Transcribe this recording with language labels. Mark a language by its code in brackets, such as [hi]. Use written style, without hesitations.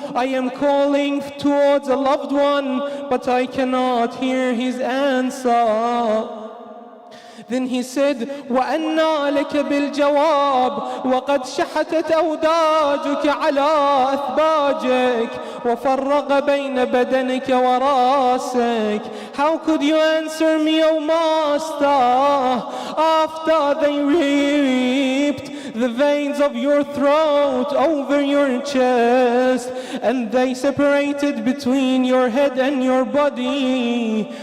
[en] I am calling towards a loved one, but I cannot hear his answer. Then he said, [ar] وأنى لك بالجواب وقد شحتت أوداجك على أثباجك وفرق بين بدنك وراسك. [en] How could you answer me, O Master, after they ripped the veins of your throat over your chest and they separated between your head and your body?